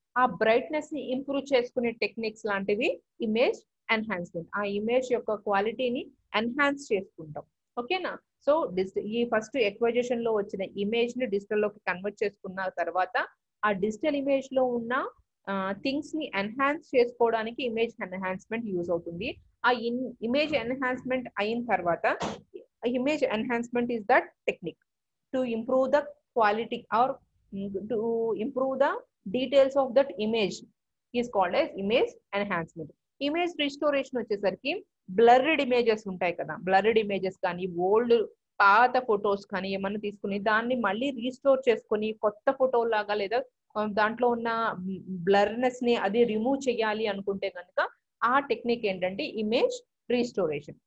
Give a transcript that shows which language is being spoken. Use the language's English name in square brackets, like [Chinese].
[Telugu] ఆ బ్రైట్నెస్ ని ఇంప్రూవ్ చేసుకునే టెక్నిక్స్ లాంటివి ఇమేజ్ ఎన్హాన్స్మెంట్. ఆ ఇమేజ్ యొక్క క్వాలిటీని ఎన్హాన్స్ చేసుకుంటాం. ఓకేనా? సో ఈ ఫస్ట్ ఎక్విజిషన్ లో వచ్చిన ఇమేజ్ ని డిజిటల్ లోకి కన్వర్ట్ చేసుకున్న తర్వాత ఆ డిజిటల్ ఇమేజ్ లో ఉన్న థింగ్స్ ని ఎన్హాన్స్ చేసుకోవడానికి ఇమేజ్ ఎన్హాన్స్మెంట్ యూజ్ అవుతుంది. ఆ ఇమేజ్ ఎన్హాన్స్మెంట్ అయిన తర్వాత [English] Image enhancement is that technique to improve the quality or to improve the details of that image is called as image enhancement. [Telugu] Image restoration వచ్చేసరికి blurred images ఉంటాయి కదా, blurred images కానీ old పాత photos కానీ ఏమన్నా తీసుకుని దాన్ని మళ్ళీ రీస్టోర్ చేసుకొని కొత్త ఫోటో లాగా లేదా దాంట్లో ఉన్న బ్లర్నెస్ ని అది రిమూవ్ చేయాలి అనుకుంటే కనుక ఆ టెక్నిక్ ఏంటంటే ఇమేజ్ రీస్టోరేషన్.